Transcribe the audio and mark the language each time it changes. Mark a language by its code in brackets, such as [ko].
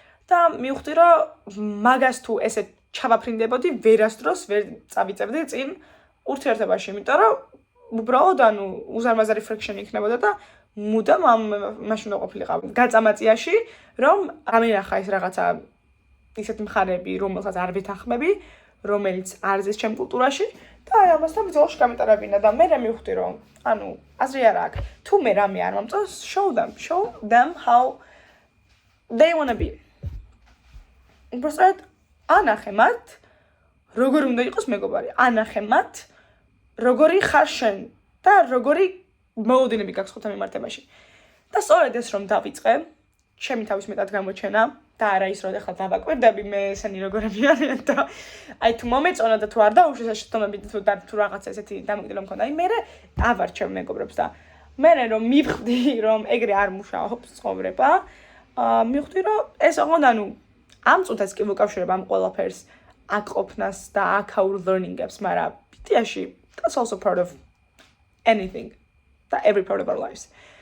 [ka] და მივხვდი რომ მაგას თუ ესე ჩავაფრინდებოდი, ვერასდროს ვერ წავიწევდი წინ ურთიერთობაში, იმიტომ რომ უბრალოდ ანუ უზარმაზარი friction იქნებოდა და მუდამ მაშინ უნდა ყოფილიყავი გაწამაწიაში, რომ ამენახა ეს რაღაცა ისეთი მხარეები, რომელსაც არ ვეთანხმები, რომელიც არ ზეს ჩემ კულტურაში და აი ამასთან ბრძოლაში გამეტარებინა და მე მივხვდი რომ ანუ აზრი არ აქვს. თუ მე რამე არ მომწონს, [en] show them how they want to be. [ka] უბრალოდ ანახე მათ როგორი უნდა იყოს მეგობარი, ანახე მათ როგორი ხარ შენ და როგორი მოლოდინები გაქვს ხოთა მიმართებაში. და სწორედ ეს რომ დავიწყე, ჩემი თავის მეტად გამოჩენა და არა ის რომ ახლა დავაკვირდები მე ესენი როგორები არიან და აი თუ მომეწონა და თუ არ დაუშვეს ეს შეცდომები და თუ რაღაცა ესეთი დამოკიდებულება მქონდა, აი მე ავარჩევ მეგობრებს და მე რომ მივხვდი რომ ეგრე არ მუშაობს ცხოვრება, მივხვდი რომ ეს ოღონდ ანუ ამ წუთას კი მოკავშირებ ამ ყველაფერს აქ ყოფნას და აქაურ learning-ებს, მაგრამ პიტიაში [en] that's also part of anything [ka] და [en] every part of our lives.